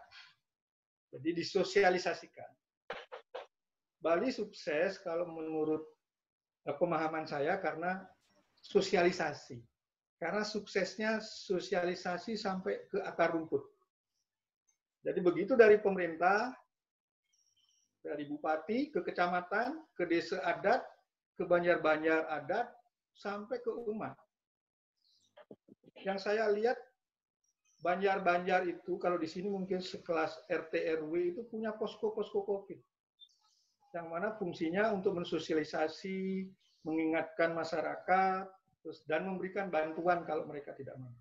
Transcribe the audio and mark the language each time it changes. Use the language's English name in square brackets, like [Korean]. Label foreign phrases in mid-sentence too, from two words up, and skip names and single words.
[Indonesian] Jadi disosialisasikan. Bali sukses kalau menurut pemahaman saya karena sosialisasi. Karena suksesnya sosialisasi sampai ke akar rumput. Jadi begitu dari pemerintah, dari bupati, ke kecamatan, ke desa adat, ke banjar-banjar adat, sampai ke umat. Yang saya lihat, banjar-banjar itu, kalau di sini mungkin sekelas RT RW itu punya posko-posko COVID. Yang mana fungsinya untuk mensosialisasi, mengingatkan masyarakat, dan memberikan bantuan kalau mereka tidak mampu.